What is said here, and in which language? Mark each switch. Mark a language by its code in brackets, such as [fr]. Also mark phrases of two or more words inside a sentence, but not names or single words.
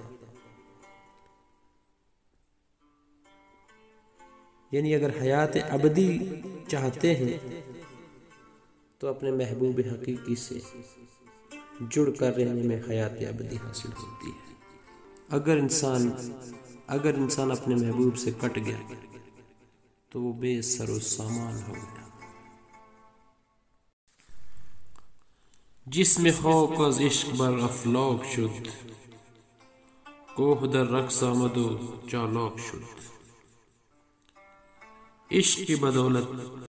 [ur] یعنی اگر حیات ابدی چاہتے ہیں تو اپنے محبوب حقیقی سے جڑ کر رہنے میں حیات ابدی حاصل ہوتی ہے. اگر انسان اپنے محبوب سے کٹ گیا تو وہ بے سر و سامان ہو گیا. [fa] جس میں خوک از عشق بر افلاک شد، کوه در رقص آمد و چالاک شد. [ur] عشق کی بدولت